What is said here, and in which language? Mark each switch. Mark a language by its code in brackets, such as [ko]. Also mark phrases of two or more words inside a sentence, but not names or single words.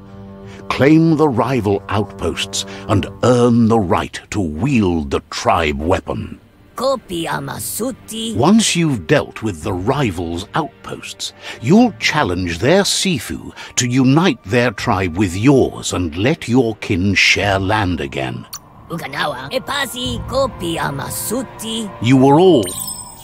[en] Claim the rival outposts and earn the right to wield the tribe weapon. Kopi amasuti. Once you've dealt with the rivals' outposts, you'll challenge their Sifu to unite their tribe with yours and let your kin share land again. Ukanawa, epasi kopi amasuti. You were all